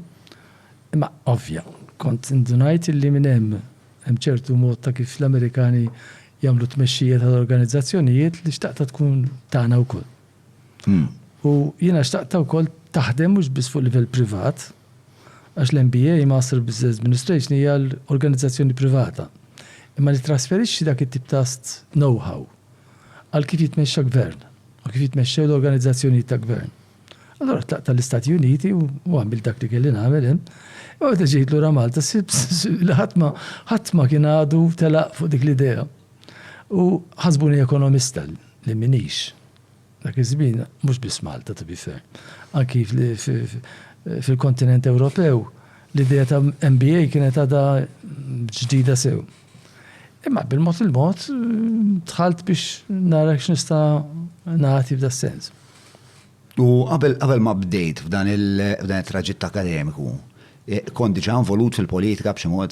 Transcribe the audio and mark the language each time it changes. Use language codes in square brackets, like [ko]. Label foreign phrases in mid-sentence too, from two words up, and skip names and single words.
[mt] Imma ovvja, kont indunajt illi minn hemm ċertu mod ta' kif l-Amerikani jagħmlu tmexxija tal-organizzazzjonijiet li xtaqta tkun tagħna wkoll. U jiena xtaqta wkoll taħdem mhux biss fuq livell privat, għax l-MBA, [en] Master Business Administration, [mt] hija l-organizzazzjoni privata. Imma li trasferixxi dak it-tip ta' know-how għal kif jitmexxa gvern, u kif jitmexxew l-organizzazzjoni ta' gvern. Allora tlaq tal-Istati Uniti u għamil dak li kelli nagħmel hemm. U għed ġejt lura Malta, ħadd ma kien għadu telaq fuq dik l-idea. U ħasbuni ekonomista li minix. Dak iż-żmien mhux biss Malta [en] to be fair. [mt] Anki fil-kontinent Ewropew l-idea ta' MBA kienet għadha ġdida sew. Imma bil-mod il-mod dħalt biex nara x'nista' nagħti f'da sens. U qabel ma bdejt f'dan il-traġitt akademiku, kont diġà involut fil-politika b'xi mod?